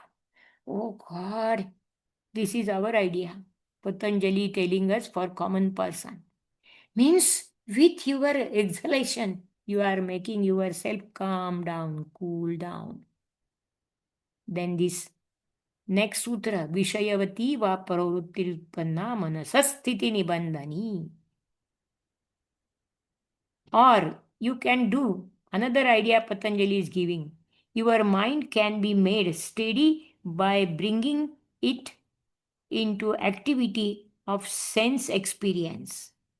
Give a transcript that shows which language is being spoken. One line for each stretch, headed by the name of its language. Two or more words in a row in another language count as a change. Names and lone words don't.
English: Oh God, this is our idea. Patanjali telling us for common person. Means with your exhalation, you are making yourself calm down, cool down. Then this next sutra,
Sanskrit: Vishayavati va pravrittirpanna manasasthiti nibandhani.
English: Or you can do another idea Patanjali is giving. Your mind can be made steady by bringing it into activity of sense experience.